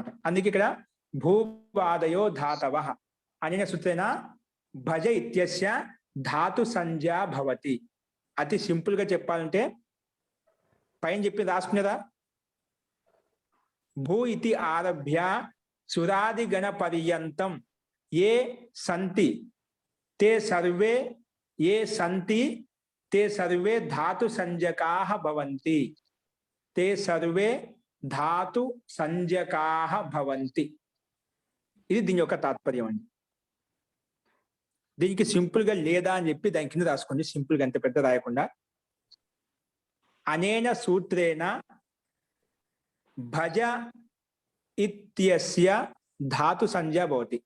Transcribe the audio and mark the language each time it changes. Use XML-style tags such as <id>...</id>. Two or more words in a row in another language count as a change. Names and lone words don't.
<te>అందుకే ఇక్కడ</te> <sa>భూవాదయో ధాతవః అనేన సూత్రేణ భజ ఇత్యస్య ధాతు సంజ్ఞా భవతి.</sa> <te>అతి సింపుల్ గా చెప్పాలంటే పైన చెప్పి రాసుకునేదా,</te> <sa>భూ ఇతి ఆరభ్య సురాది గణ పర్యంతం ఏ సంతి ते सर्वे धातु संज्ञकाः भवन्ति. ते सर्वे धातु संज्ञकाः भवन्ति.</sa> <te>ఇది దీని యొక్క తాత్పర్యం అండి. దీనికి సింపుల్ గా లేదా అని చెప్పి దాని కింద రాసుకోండి, సింపుల్ గా, అంత పెద్ద రాయకుండా.</te> <sa>అనేన సూత్రేణ భజ ఇత్యస్య ధాతు సంజ్ఞా భవతి.</sa>